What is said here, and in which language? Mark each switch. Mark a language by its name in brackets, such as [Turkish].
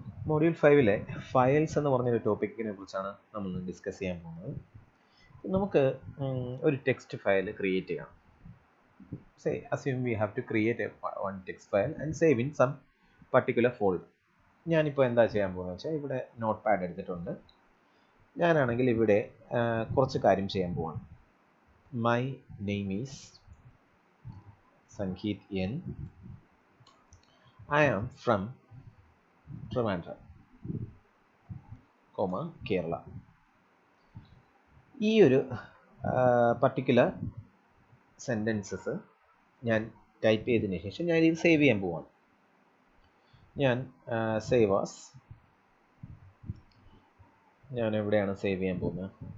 [Malayalam] Module 5-ലെ files എന്ന് പറഞ്ഞൊരു ടോപ്പിക്കിനെ കുറിച്ചാണ് നമ്മൾ ഡിസ്കസ് ചെയ്യാൻ പോകുന്നത്. നമുക്ക് ഒരു ടെക്സ്റ്റ് ഫയൽ ക്രിയേറ്റ് ചെയ്യാം. [English] Say, assume we have to create one text file and save in some particular folder. [Malayalam] ഞാനിപ്പോൾ എന്താ ചെയ്യാൻ പോകുന്നത് വെച്ചാൽ ഇവിടെ നോട്ട് പാഡ് എടുത്തിട്ടുണ്ട്. ഞാനാണെങ്കിൽ ഇവിടെ കുറച്ച് കാര്യം ചെയ്യാൻ പോവാണ്. [English] My name is Sangeeth N. I am from Trivandrum, Kerala. [Malayalam] ഈ ഒരു പർട്ടിക്കുലർ സെൻറ്റൻസസ് ഞാൻ ടൈപ്പ് ചെയ്തതിന് ശേഷം ഞാൻ ഇത് സേവ് ചെയ്യാൻ പോവാണ്. ഞാൻ സേവ് ആസ്, ഞാൻ എവിടെയാണ് സേവ് ചെയ്യാൻ പോകുന്നത്?